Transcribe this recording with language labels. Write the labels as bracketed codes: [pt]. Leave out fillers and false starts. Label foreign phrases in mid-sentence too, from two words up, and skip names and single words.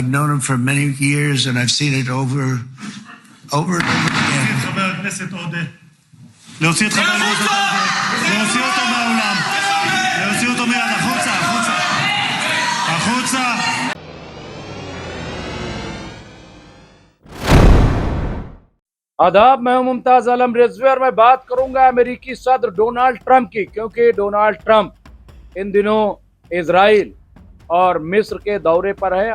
[en] I've known him for many years and I've seen it over and over again. [he] חבר הכנסת עודה. להוציא את חבר הכנסת עודה. להוציא אותו מהאולם. להוציא אותו מיד. החוצה, החוצה. החוצה. [ur] آداب، میں ہوں ممتاز عالم رضوی اور میں بات کروں گا امریکی صدر ڈونلڈ ٹرمپ کی، کیونکہ ڈونلڈ ٹرمپ ان دنوں اسرائیل اور مصر کے دورے پر ہے.